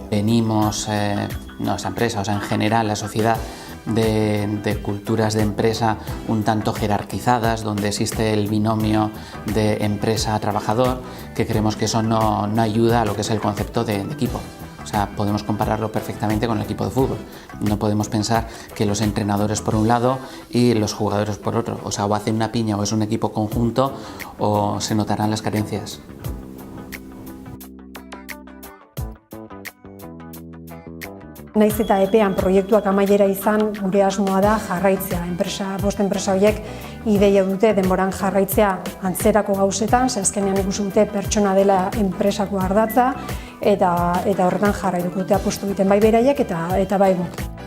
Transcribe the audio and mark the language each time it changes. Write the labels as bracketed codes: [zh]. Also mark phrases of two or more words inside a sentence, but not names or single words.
[es] Venimos, no esa empresa, en general la sociedad, de culturas de empresa un tanto jerarquizadas, donde existe el binomio de empresa-trabajador, que creemos que eso no ayuda a lo que es el concepto de equipo. Podemos compararlo perfectamente con el equipo de fútbol. No podemos pensar que los entrenadores por un lado y los jugadores por otro. O hacen una piña o es un equipo conjunto o se notarán las carencias. [eu] Naiz eta epean proiektuak amaiera izan, gure asmoa da jarraitzea. 5 enpresa horiek ideia dute denboran jarraitzea antzerako gauzetan, azkenean ikusi dute pertsona dela enpresako ardatza, eta horretan jarraituko dute apustu egiten bai beraiek eta bai guk.